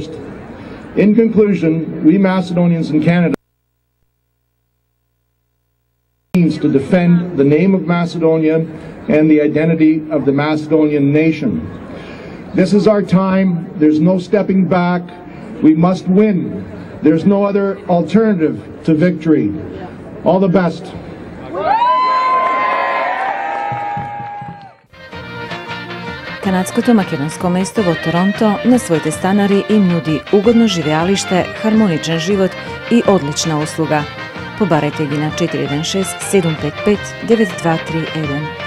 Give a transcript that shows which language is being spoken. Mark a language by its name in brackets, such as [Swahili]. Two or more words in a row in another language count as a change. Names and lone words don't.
[English] In conclusion, we Macedonians in Canada to defend the name of Macedonia and the identity of the Macedonian nation. This is our time. There's no stepping back. We must win. There's no other alternative to victory. All the best. [Macedonian] Канадското македонско место во Торонто на своите станари им нуди угодно живеалиште, хармоничен живот и одлична услуга. Побарете ги на 416-755-9231.